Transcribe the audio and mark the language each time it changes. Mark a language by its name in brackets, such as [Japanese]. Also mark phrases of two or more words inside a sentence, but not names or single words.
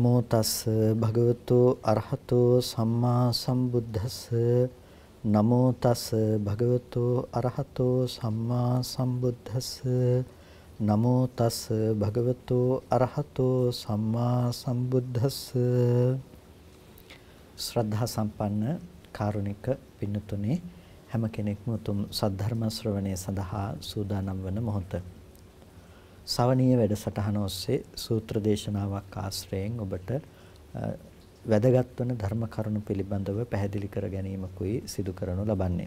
[Pali] තස් භගවතු අරහතෝ සම්මා සම්බුද්දස්ස නමෝ තස් භගවතු අරහතෝ සම්මා සම්බුද්දස්ස නමෝ තස් භගවතු අරහතෝ සම්මා සම්බුද්දස්ස. [Sinhala] ශ්‍රද්ධා සම්පන්න කාරුණික පින්නතුනේ හැම කෙනෙක්ම උතුම් සද්ධර්ම ශ්‍රවණය සඳහා සූදානම් වන මොහොත. සවනීය වැඩසටහන ඔස්සේ සූත්‍ර දේශනාවක් ආශ්‍රයෙන් ඔබට වැදගත් වන ධර්ම කරුණු පිළිබඳව පැහැදිලි කර ගැනීමකුයි සිදු කරනු ලබන්නේ.